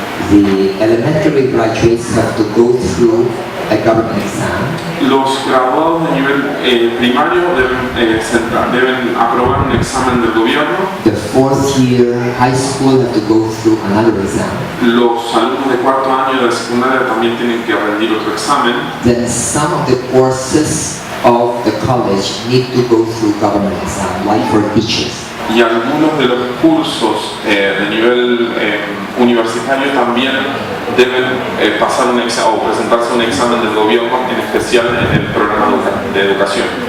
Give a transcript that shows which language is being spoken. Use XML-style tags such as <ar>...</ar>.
<en>The elementary graduates have to go through a government exam.</en> <es>Los graduados de nivel primario deben aprobar un examen del gobierno.</es> <en>The 4th year high school have to go through another exam.</en> <es>Los alumnos de cuarto año de la secundaria también tienen que rendir otro examen.</es> <en>Then some of the courses of the college need to go through government exam, like for teachers.</en> <es>Y algunos de los cursos de nivel universitario también deben pasar un examen o presentarse un examen del gobierno, en especial en el programa de educación.</es>